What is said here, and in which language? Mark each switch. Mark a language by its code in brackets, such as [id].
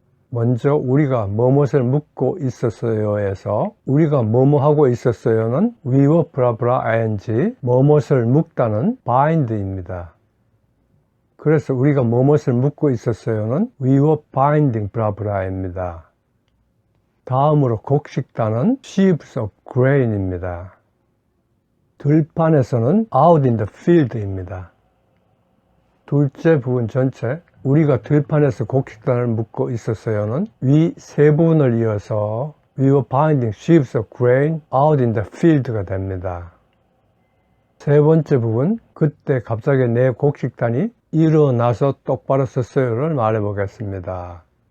[ko] 먼저 우리가 뭐뭇을 묶고 있었어요에서 우리가 뭐뭐 하고 있었어요는 [en] we were blah blah ing, [ko] 뭐뭇을 묶다는 [en] bind [ko] 입니다. 그래서 우리가 뭐뭇을 묶고 있었어요는 [en] we were binding blah blah [ko] 입니다. 다음으로 곡식단은 [en] sheaves of grain [ko] 입니다. 들판에서는 [en] out in the field입니다. [ko] 둘째 부분 전체, 우리가 들판에서 곡식단을 묶고 있었어요는 위 세 부분을 이어서 [en] we were binding sheaves of grain out in the field [ko] 가 됩니다. 세 번째 부분, 그때 갑자기 내 곡식단이 일어나서 똑바로 섰어요를 말해 보겠습니다.